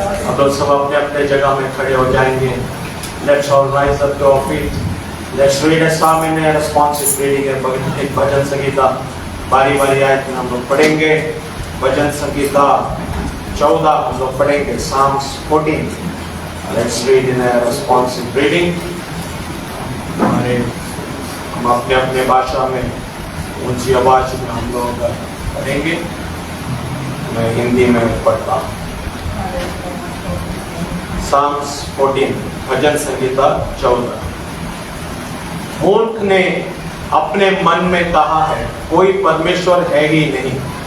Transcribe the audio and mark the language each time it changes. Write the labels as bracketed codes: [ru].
[hi] अब लोग सब अपने अपने जगह में खड़े हो जाएंगे. [en] Let's all rise up to our feet. Let's read a psalm in a responsive reading. [hi] एक भजन संगीता बारी बारी आयत में हम लोग पढ़ेंगे. भजन संगीता 14 हम लोग पढ़ेंगे. Psalms 14. [en] Let's read in a responsive reading. [hi] हम अपने अपने भाषा में ऊंची आवाज में हम लोग पढ़ेंगे. मैं हिंदी में पढ़ता हूँ. Psalms 14 भजन संगीता 14. मूर्ख ने अपने मन में कहा है कोई परमेश्वर है ही नहीं.